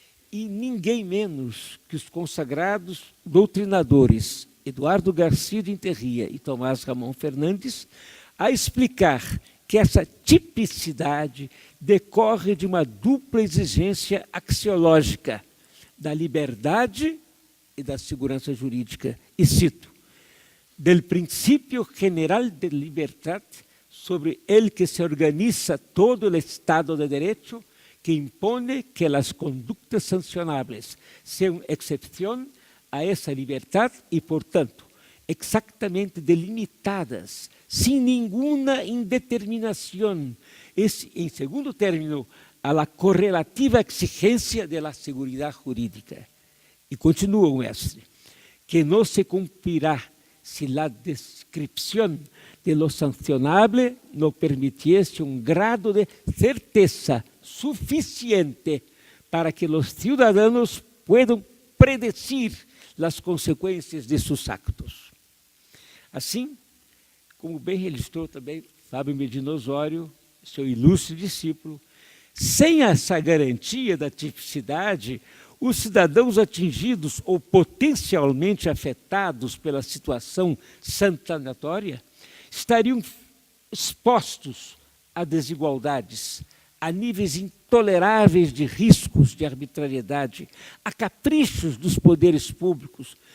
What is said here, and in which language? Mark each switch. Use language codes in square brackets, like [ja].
[pt] e ninguém menos que os consagrados doutrinadores Eduardo Garcia de Interria e Tomás Ramon Fernandes a explicar que essa tipicidade decorre de uma dupla exigência axiológica da liberdade e da segurança jurídica. E cito: [es] del principio general de libertad sobre el que se organiza todo el Estado de Derecho, que impone que las conductas sancionables sean excepción a esa libertad y, por tanto, exactamente delimitadas, sin ninguna indeterminación. Es, en segundo término, a la correlativa exigencia de la seguridad jurídica. Y continúa [pt] o mestre, [es] que no se cumplirá si la descripción de lo sancionable no permitiese un grado de certeza suficiente para que los ciudadanos puedan predecir las [pt] consequências de seus [es] actos. [pt] Assim, como bem registrou também Fábio Medina Osório, seu ilustre discípulo, sem essa garantia da tipicidade, os cidadãos atingidos ou potencialmente afetados pela situação sancionatória estariam expostos a desigualdades, a níveis intoleráveis de riscos de arbitrariedade, a caprichos dos poderes públicos.